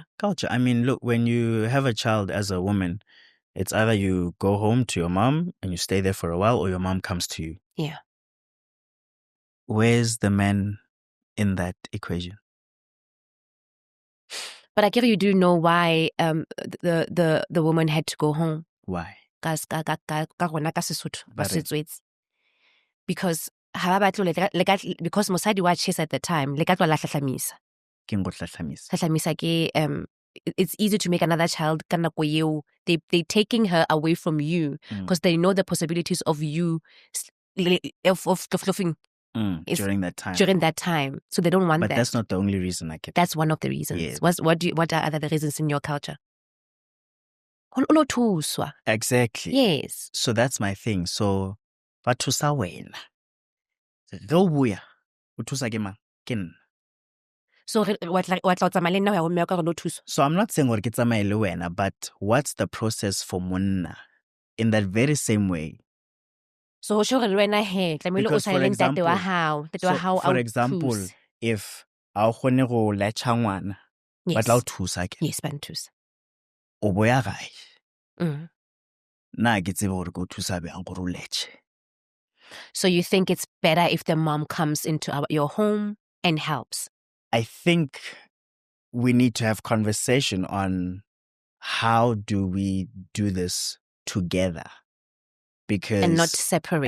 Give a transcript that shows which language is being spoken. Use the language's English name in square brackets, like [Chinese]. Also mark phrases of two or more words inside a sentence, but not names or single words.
[English] I mean, look, when you have a child as a woman, it's either you go home to your mom and you stay there for a while, or your mom comes to you. Yeah. Where's the man in that equation? But I guess you do know why the woman had to go home. Why? [Northern Sotho] Because mosadi wa chase [English] at the time [Northern Sotho] le ka tlola hlahlamisa. [English] It's easy to make another child [Northern Sotho] ka nako eo. [English] They taking her away from you because they know the possibilities of you of during that time. So they don't want that. But that's not the only reason I kept. That's one of the reasons. Yes. What are other reasons in your culture? Exactly. Yes. So that's my thing. So [Northern Sotho] bathusa wena. Go buya. Uthusa ke mang? Ke nna. [English] So So I'm not saying [Northern Sotho] gore ke tsamaye le wena, [English] but what's the process for monna in that very same way? So Because for example, if [Northern Sotho] a kgone go latcha ngwana, ba tla o thusa ke. Yes, ba nthusa. O boya gae. Na ke tsebe gore go thusa bjang gore o letche. [English] So you think it's better if the mom comes into your home and helps? I think we need to have conversation on how do we do this together. And not separate.